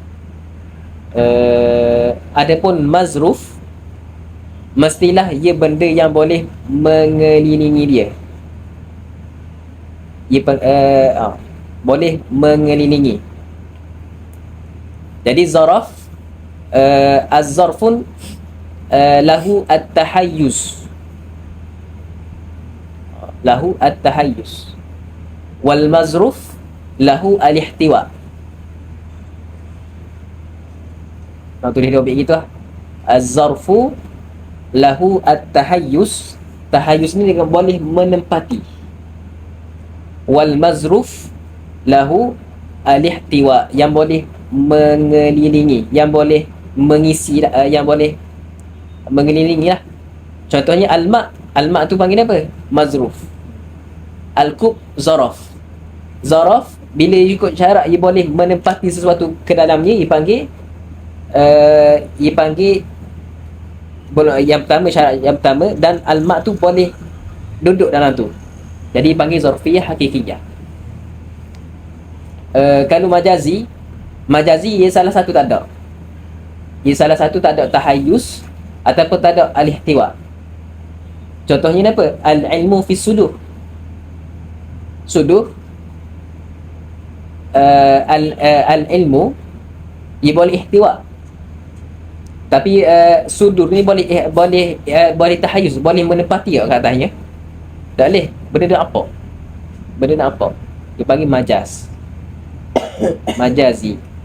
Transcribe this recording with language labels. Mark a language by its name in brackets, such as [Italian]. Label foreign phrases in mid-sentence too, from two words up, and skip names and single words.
[Malay] Adapun mazruf, mestilah ia benda yang boleh mengelilingi dia. Boleh mengelilingi. Jadi zaraf, [Arabic] الظرف له التحيز، والمظروف له الاحتواء. [Malay] Nak tulis dia gitu lah. [Arabic] الظرف له التحيز. [Malay] Tahayyuz ni dengan boleh menempati. [Arabic] والمظروف له الاحتواء, [Malay] yang boleh mengelilingi, yang boleh mengisi, yang boleh mengelilingi lah. Contohnya al-ma'. Al-ma' tu panggil apa? Mazruf. [Arabic] الكوب ظرف. [Malay] Zaraf bila ikut syarat ia boleh menempati sesuatu ke dalamnya, dipanggil yang pertama, syarat yang pertama, dan al-ma' tu boleh duduk dalam tu, jadi dipanggil [Arabic] ظرفية حقيقية. [Malay] Kalau majazi ia salah satu tak ada. Ia salah satu tak ada tahayyuz ataupun tak ada al-ihtiwa. Contohnya apa? [Arabic] العلم في الصدور. [Malay] Al-ilmu ia boleh ihtiwa, tapi sudur ni boleh tahayyuz, boleh menempati kat atasnya. Tak boleh. Benda nak apa? Dia panggil majaz. Majazi.